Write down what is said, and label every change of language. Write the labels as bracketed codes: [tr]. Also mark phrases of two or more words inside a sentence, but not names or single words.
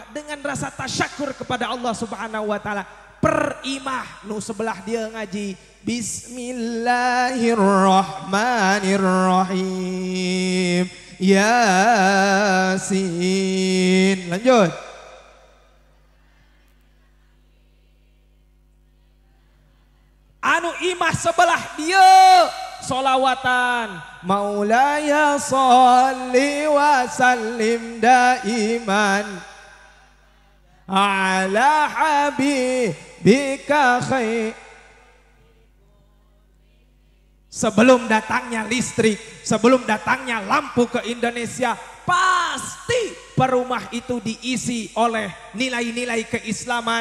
[id] Dengan rasa tasyakur kepada Allah [ar] سبحانه وتعالى. [id] Perimah nu sebelah dia ngaji Bismillahirrahmanirrahim Yasin. Lanjut. Anu imah sebelah dia solawatan [ar] مولاي صل وسلم دائما على حبيبك خير. [id] Sebelum datangnya listrik, sebelum datangnya lampu ke Indonesia, pasti perumah itu diisi oleh nilai-nilai keislaman.